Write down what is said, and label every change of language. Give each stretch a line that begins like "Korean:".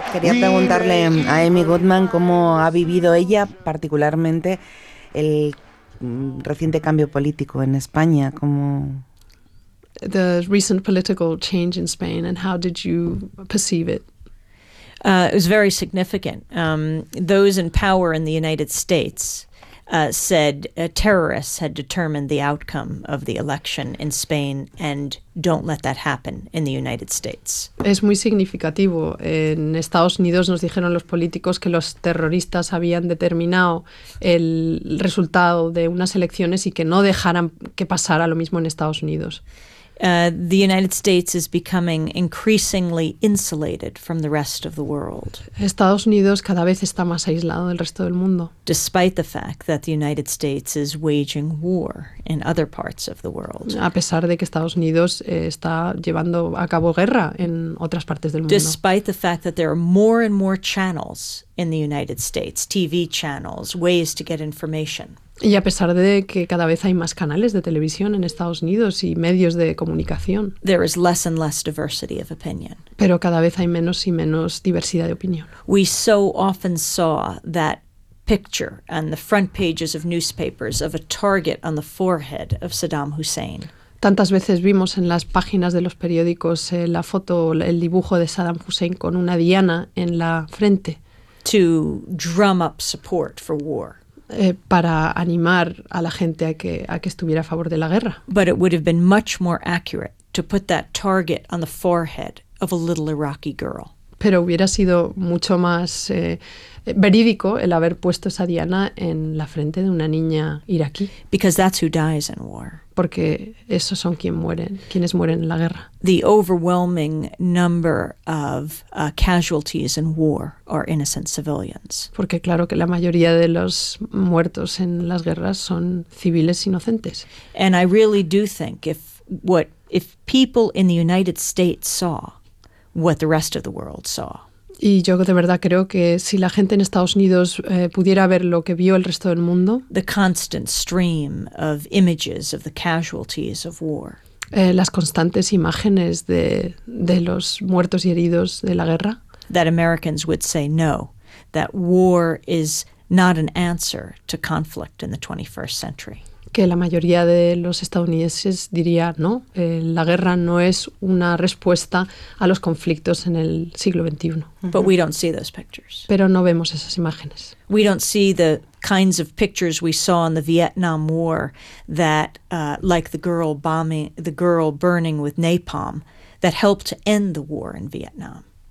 Spanish: Quería preguntarle a Amy Goodman cómo ha vivido ella particularmente el reciente cambio político en España, cómo...
English: The recent political change in Spain, and how did you perceive it? It was very significant. Those in power in the United States said terrorists had determined the outcome of the election in Spain, and don't let that happen in the United States.
Spanish: Es muy significativo. En Estados Unidos nos dijeron los políticos que los terroristas habían determinado el resultado de unas elecciones y que no dejaran que pasara lo mismo en Estados Unidos.
English: The United States is becoming increasingly insulated from the rest of the world.
Spanish: Estados Unidos cada vez está más aislado del resto del mundo.
English: Despite the fact that the United States is waging war in other parts of the world.
Spanish: A pesar de que Estados Unidos está llevando a cabo guerra en otras partes del mundo.
English: Despite the fact that there are more and more channels in the United States, TV channels, ways to get information.
Spanish: Y a pesar de que cada vez hay más canales de televisión en Estados Unidos y medios de comunicación.
English: There is less and less diversity of opinion.
Spanish: Pero cada vez hay menos y menos diversidad de opinión.
English: We so often saw that picture on the front pages of newspapers of a target on the forehead of Saddam Hussein.
Spanish: Tantas veces vimos en las páginas de los periódicos la foto, el dibujo de Saddam Hussein con una diana en la frente.
English: To drum up support for war.
Spanish: Para animar a la gente a que estuviera a favor de la guerra.
English: But it would have been much more accurate to put that target on the forehead of a little Iraqi girl.
Spanish: Pero hubiera sido mucho más verídico el haber puesto esa diana en la frente de una niña iraquí.
English: Because that's who dies in war.
Spanish: Porque esos son quienes mueren en la guerra.
English: The overwhelming number of casualties in war are innocent civilians.
Spanish: Porque claro que la mayoría de los muertos en las guerras son civiles inocentes.
English: And I really do think if people in the United States saw what the rest of the world saw.
Spanish: Y yo de verdad creo que si la gente en Estados Unidos pudiera ver lo que vio el resto del mundo.
English: The constant stream of images of the casualties of war.
Spanish: Las constantes imágenes de los muertos y heridos de la guerra.
English: That Americans would say no, that war is not an answer to conflict in the 21st century.
Spanish: Que la mayoría de los estadounidenses diría no, la guerra no es una respuesta a los conflictos en el siglo XXI.
English: But we don't see those pictures.
Spanish: Pero no vemos esas imágenes.
English: We don't see the kinds of pictures we saw in the Vietnam War that, like the girl bombing, the girl burning with napalm, that helped to end the war in Vietnam.